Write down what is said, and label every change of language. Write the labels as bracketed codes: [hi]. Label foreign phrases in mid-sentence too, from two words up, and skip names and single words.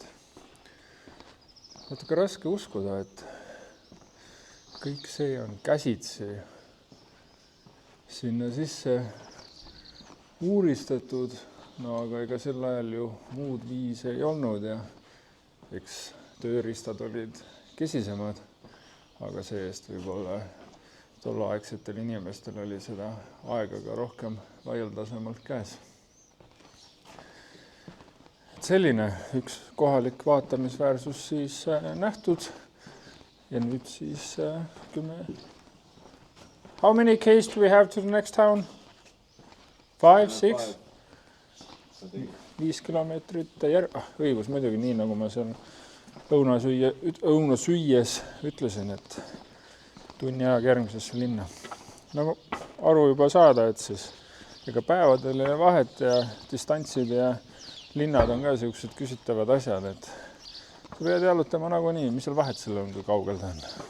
[et] Natuke raske uskuda, et kõik see on käsitsi sinna sisse uuristatud, no aga ega sel ajal ju muud viisi ei olnud ja eks tööriistad olid kesisemad, aga see-eest võib-olla tolleaegsetel inimestel oli seda aega ka rohkem laialdasemalt käes. Selline üks kohalik vaatamisväärsus siis nähtud ja nüüd siis 10. [en] How many k's do we have to the next town? 5, 6? [et] 5 kilomeetrit õigus muidugi nii, nagu ma seal õuna süües ütlesin, et tunni ajaga järgmisesse linna. Nagu aru juba saada, et siis ega päevadel ei vahet ja distantsid ja linnad on ka sellised küsitavad asjad, et sa pead jalutama nagunii, mis seal vahet selle on, kui kaugel ta on.